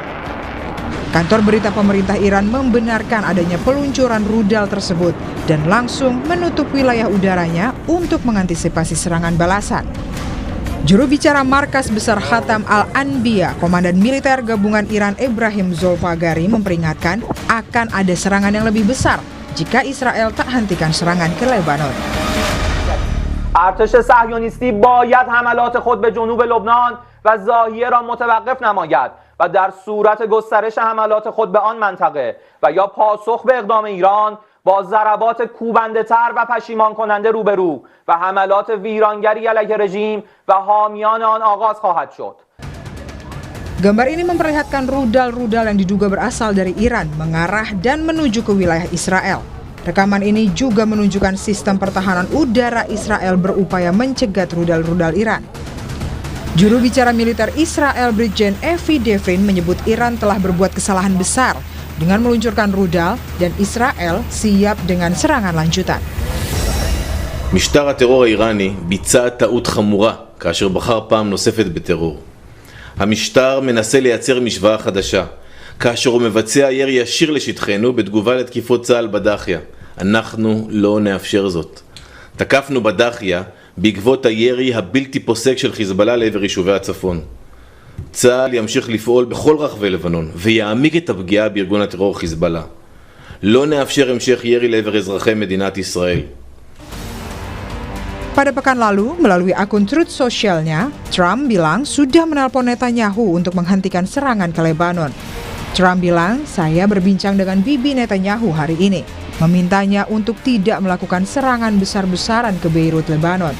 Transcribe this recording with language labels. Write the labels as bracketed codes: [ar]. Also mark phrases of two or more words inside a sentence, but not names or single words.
[id] Kantor berita pemerintah Iran membenarkan adanya peluncuran rudal tersebut dan langsung menutup wilayah udaranya untuk mengantisipasi serangan balasan. Juru bicara Markas Besar Khatam Al-Anbiya, Komandan Militer Gabungan Iran Ebrahim Zolfagari memperingatkan akan ada serangan yang lebih besar jika Israel tak hentikan serangan ke Lebanon. [fa] ارتش صهیونیستی باید حملات خود به جنوب لبنان و ضاحیه را متوقف نماید و در صورت گسترش حملات خود به آن منطقه و یا پاسخ به اقدام ایران با ضربات کوبنده‌تر و پشیمان کننده روبرو و حملات ویرانگری علیه رژیم و حامیان آن آغاز خواهد شد. [id] Gambar ini memperlihatkan rudal-rudal yang diduga berasal dari Iran mengarah dan menuju ke wilayah Israel. Rekaman ini juga menunjukkan sistem pertahanan udara Israel berupaya mencegat rudal-rudal Iran. Juru bicara militer Israel Brigjen Evi Devin menyebut Iran telah berbuat kesalahan besar dengan meluncurkan rudal dan Israel siap dengan serangan lanjutan. [he] משטר הטרור האיראני ביצע טעות חמורה כאשר בחר פעם נוספת בטרור. המשטר מנסה לייצר משוואה חדשה, כאשר הוא מבצע ירי ישיר לשטחנו בתגובה לתקיפות צה"ל בדאחיה. אנחנו לא נאפשר זאת. תקפנו בדאחיה בעקבות הירי הבלתי פוסק של חיזבאללה לעבר יישובי הצפון. צה"ל ימשיך לפעול בכל רחבי לבנון ויעמיק את הפגיעה בארגון הטרור חיזבאללה. לא נאפשר המשך ירי לעבר אזרחי מדינת ישראל. [id] Pada pekan lalu, melalui akun Truth Social-nya, Trump bilang sudah menelpon Netanyahu untuk menghentikan serangan ke Lebanon. Trump bilang, saya berbincang dengan Bibi Netanyahu hari ini, memintanya untuk tidak melakukan serangan besar-besaran ke Beirut, Lebanon.